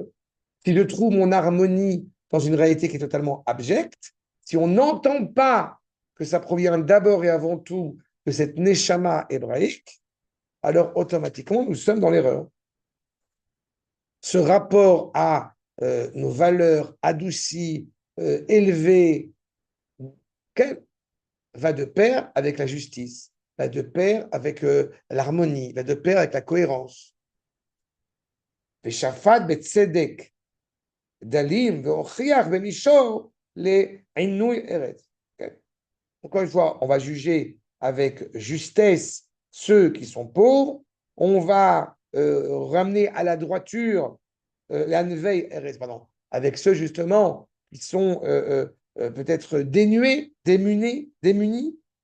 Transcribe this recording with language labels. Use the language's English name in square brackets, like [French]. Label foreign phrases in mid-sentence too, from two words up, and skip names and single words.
[French] Si je trouve mon harmonie dans une réalité qui est totalement abjecte, si on n'entend pas que ça provient d'abord et avant tout de cette neshama hébraïque, alors automatiquement, nous sommes dans l'erreur. Ce rapport à nos valeurs adoucies, élevées, va de pair avec la justice, va de pair avec l'harmonie, va de pair avec la cohérence. [Hebrew] ושפט בצדק דלים והוכיח במישור לעינוי ארץ. [French] Encore une fois, on va juger avec justesse ceux qui sont pauvres, on va ramener à la droiture pardon, avec ceux justement qui sont peut-être dénués, démunis.